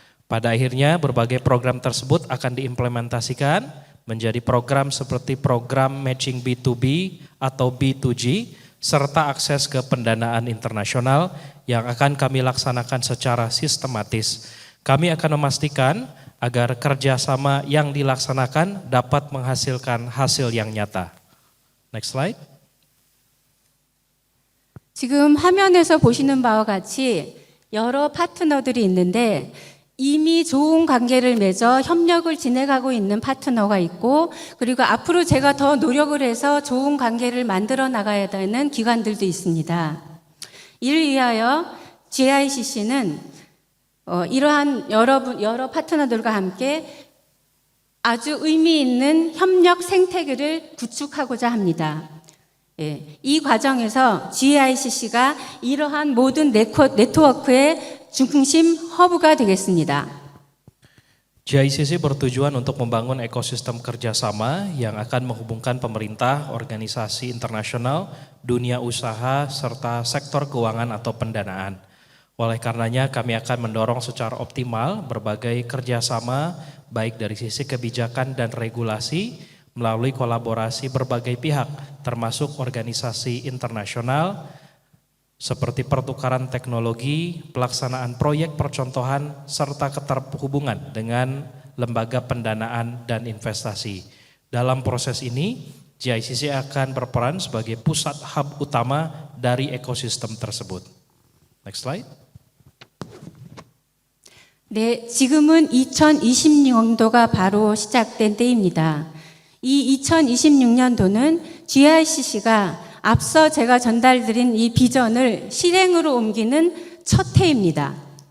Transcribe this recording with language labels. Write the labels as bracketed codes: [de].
[id] Pada akhirnya berbagai program tersebut akan diimplementasikan menjadi program seperti program matching B2B atau B2G, serta akses ke pendanaan internasional yang akan kami laksanakan secara sistematis. Kami akan memastikan agar kerjasama yang dilaksanakan dapat menghasilkan hasil yang nyata. [en] Next slide. [ko] 지금 화면에서 보시는 바와 같이 여러 파트너들이 있는데 이미 좋은 관계를 맺어 협력을 진행하고 있는 파트너가 있고 그리고 앞으로 제가 더 노력을 해서 좋은 관계를 만들어 나가야 되는 기관들도 있습니다. 이를 위하여 GICC는 이러한 여러 파트너들과 함께 아주 의미 있는 협력 생태계를 구축하고자 합니다. 이 과정에서 GICC가 이러한 모든 네트워크의 중심 허브가 되겠습니다. [id] GICC bertujuan untuk membangun ekosistem kerjasama yang akan menghubungkan pemerintah, organisasi internasional, dunia usaha, serta sektor keuangan atau pendanaan. Oleh karenanya kami akan mendorong secara optimal berbagai kerjasama baik dari sisi kebijakan dan regulasi melalui kolaborasi berbagai pihak termasuk organisasi internasional seperti pertukaran teknologi, pelaksanaan proyek percontohan, serta keterhubungan dengan lembaga pendanaan dan investasi. Dalam proses ini, GICC akan berperan sebagai pusat hub utama dari ekosistem tersebut. [en] Next slide. [ko] 네, 지금은 2026년도가 바로 시작된 때입니다. 이 2026년도는 GICC가 앞서 제가 전달드린 이 비전을 실행으로 옮기는 첫 해입니다.